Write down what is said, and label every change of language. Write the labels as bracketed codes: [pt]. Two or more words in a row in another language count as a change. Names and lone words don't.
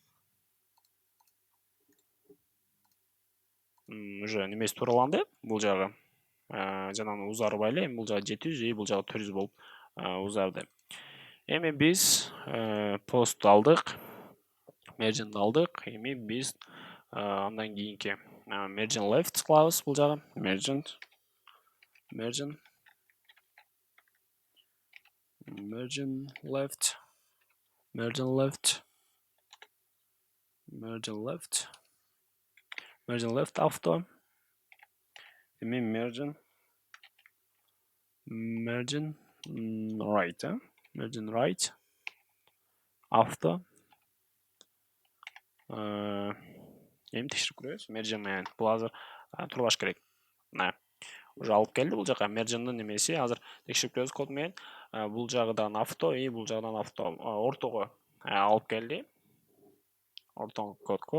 [ky] Уже немеси туураланды бул жагы. Жанагы узарбайлы, эми бул жагы 700, бул жагы 400 болуп узарды. Эми биз пост алдык, margin алдык. Эми биз андан кийинки [en] margin left [ky] кылабыз бул жагы. [en] Margin left auto. Эми margin right, margin right auto. [ky] Эми текшерип көрөбүз. Margin менен бул азыр турбаш керек. Мына уже алып келди бул жака. Margin'дын немеси азыр текшерип көрөбүз код менен. Бул жагыдан авто, бул жагыдан авто. Ортого алып келди. Ортоң кодко.